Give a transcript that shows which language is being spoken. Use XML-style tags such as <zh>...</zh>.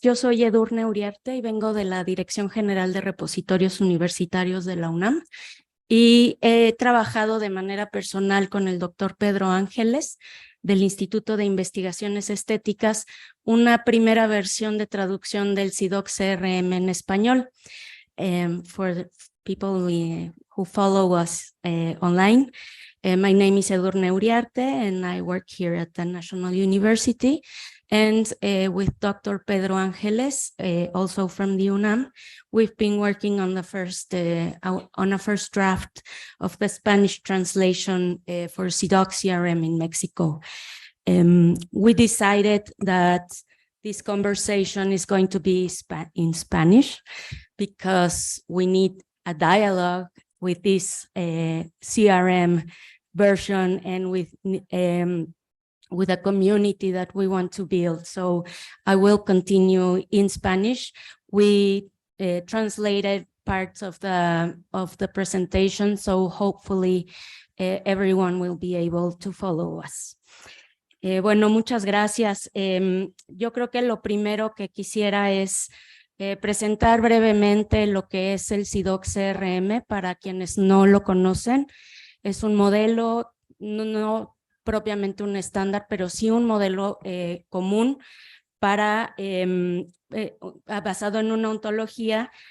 <es>Yo soy Edurne Uriarte y vengo de la Dirección General de Repositorios Universitarios de la UNAM y he trabajado de manera personal con el doctor Pedro Ángeles del Instituto de Investigaciones Estéticas, una primera versión de traducción del Cidoc CRM en español.</es> <en>For the people who follow us online, my name is Edurne Uriarte and I work here at the National University. And with Dr. Pedro Ángeles, also from the UNAM, we've been working on a first draft of the Spanish translation for Cidoc CRM in Mexico. we decided that this conversation is going to be in Spanish because we need a dialogue with this CRM version and with a community that we want to build. So I will continue in Spanish. We translated parts of the presentation, so hopefully everyone will be able to follow us.</en> <es>Bueno, muchas gracias. Yo creo que lo primero que quisiera es presentar brevemente lo que es el Cidoc CRM para quienes no lo conocen. Es un modelo, no propiamente un estándar, pero sí un modelo común para, basado en una ontología.</es>